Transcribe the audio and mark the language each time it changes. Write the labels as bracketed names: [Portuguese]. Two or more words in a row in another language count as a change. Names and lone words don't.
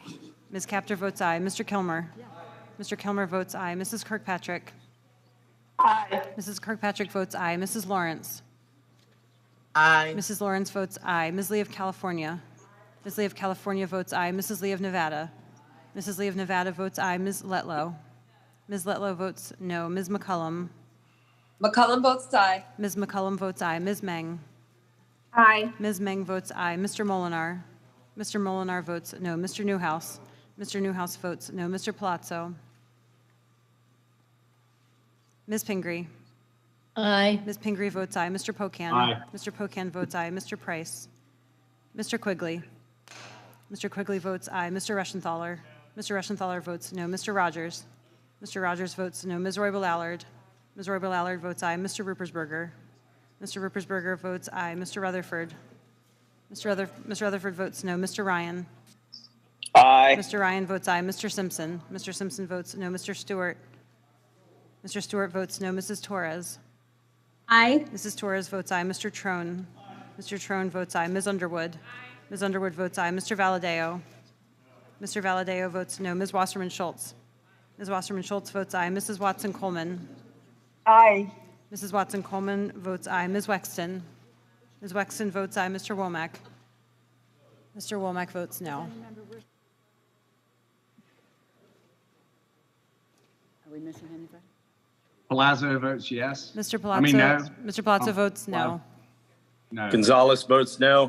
[English] Ms. Capter votes aye. Mr. Kilmer. Mr. Kilmer votes aye. Mrs. Kirkpatrick. Aye. Mrs. Kirkpatrick votes aye. Mrs. Lawrence. Aye. Mrs. Lawrence votes aye. Ms. Lee of California. Ms. Lee of California votes aye. Mrs. Lee of Nevada. Mrs. Lee of Nevada votes aye. Ms. Letlow. Ms. Letlow votes no. Ms. McCullum. McCullum votes aye. Ms. McCullum votes aye. Ms. Meng. Aye. Ms. Meng votes aye. Mr. Molinar. Mr. Molinar votes no. Mr. Newhouse. Mr. Newhouse votes no. Mr. Palazzo. Ms. Pingree. Aye. Ms. Pingree votes aye. Mr. Pocan. Aye. Mr. Pocan votes aye. Mr. Price. Mr. Quigley. Mr. Quigley votes aye. Mr. Reschenthaler. Mr. Reschenthaler votes no. Mr. Rogers. Mr. Rogers votes no. Ms. Roybal-Allard. Ms. Roybal-Allard votes aye. Mr. Ruppersberger. Mr. Ruppersberger votes aye. Mr. Rutherford. Mr. Rutherford votes no. Mr. Ryan. Aye. Mr. Ryan votes aye. Mr. Simpson. Mr. Simpson votes no. Mr. Stewart. Mr. Stewart votes no. Mrs. Torres. Aye. Mrs. Torres votes aye. Mr. Trone. Mr. Trone votes aye. Ms. Underwood. Ms. Underwood votes aye. Mr. Valadeo. Mr. Valadeo votes no. Ms. Wasserman Schultz. Ms. Wasserman Schultz votes aye. Mrs. Watson Coleman. Aye. Mrs. Watson Coleman votes aye. Ms. Wexton. Ms. Wexton votes aye. Mr. Womack. Mr. Womack votes no. Are we missing anybody? Palazzo votes yes. Mr. Palazzo. I mean, no. Mr. Palazzo Oh, votes no. wow. No. Gonzalez votes no.